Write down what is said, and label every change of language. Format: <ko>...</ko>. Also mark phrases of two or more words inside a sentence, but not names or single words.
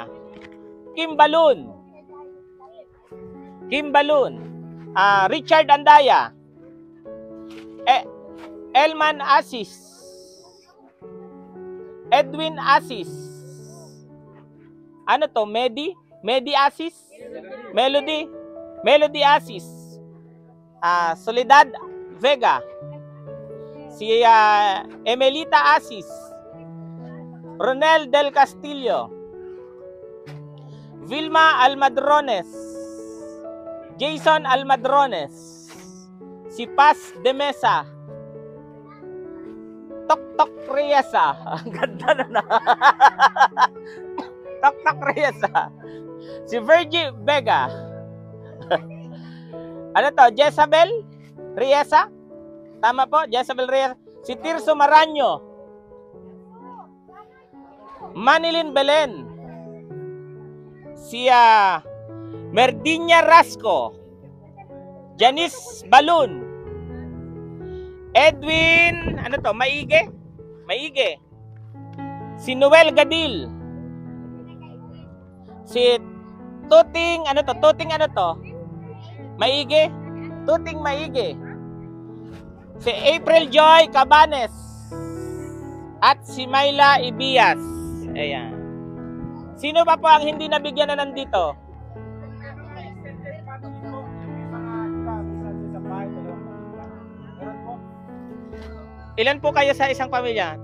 <tl>Kim Balun. Richard Andaya. Elman Asis. Edwin Asis. Ano to? Medi Asis? Melody Asis. Soledad Vega. Si Emelita Asis. Ronel del Castillo. Vilma Almadrones. Jason Almadrones. Si Paz de Mesa. Tok Riesa. Ang ganda na. Tok Riesa. Si Virgie Vega. Ano to? Jezabel Riesa? Tama po, Jezabel Riesa. Si Tirso Maranyo. Manilin Belen. Si Merdinya Rasco. Janice Balun. Edwin, ano to? Maige. Si Noel Gadil. Si Tuting, ano to? Maige. Tuting Maige. Si April Joy Cabanes. At si Myla Ibias. Ayan. Sino pa po ang hindi nabigyan na nandito? Ilan po kayo sa isang pamilya?</tl>